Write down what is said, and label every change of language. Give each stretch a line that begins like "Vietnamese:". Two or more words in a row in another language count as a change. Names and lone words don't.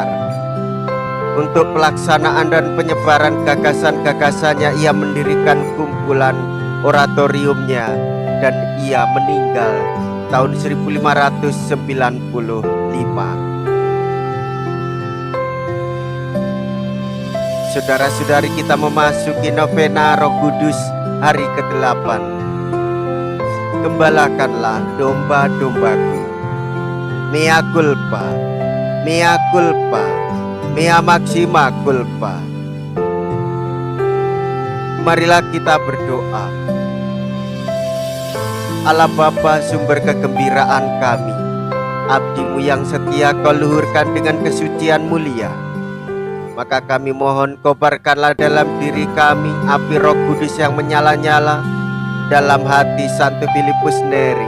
Indonesian: Untuk pelaksanaan dan penyebaran gagasan-gagasannya, ia mendirikan kumpulan oratoriumnya, dan ia meninggal tahun 1595. Saudara-saudari, kita memasuki novena Roh Kudus hari ke-8. Gembalakanlah domba-dombaku.
Latin: Mea culpa, mea culpa, mea maxima culpa.
Indonesian: Marilah kita berdoa. Allah Bapa, sumber kegembiraan kami, abdi-Mu yang setia Kau luhurkan dengan kesucian mulia. Maka kami mohon kobarkanlah dalam diri kami api Roh Kudus yang menyala-nyala dalam hati Santo Filipus Neri.